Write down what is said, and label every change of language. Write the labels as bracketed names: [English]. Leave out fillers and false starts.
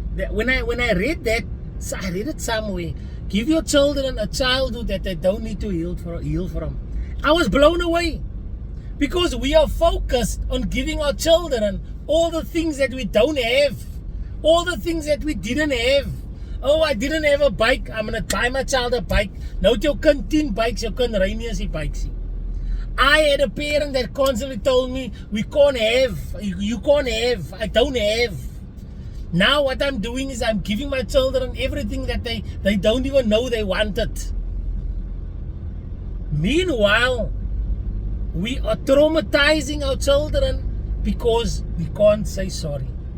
[English] When I read that, I read it somewhere. Give your children a childhood that they don't need to heal from. I was blown away because we are focused on giving our children all the things that we don't have, all the things that we didn't have. Oh, I didn't have a bike. I'm gonna buy my child a bike. [Afrikaans] Nou het jou kind 10 bikes, jou kind ry nie as die bikes nie. [English] I had a parent that constantly told me, we can't have, you can't have, I don't have. Now what I'm doing is I'm giving my children everything that they don't even know they wanted. Meanwhile, we are traumatizing our children because we can't say sorry.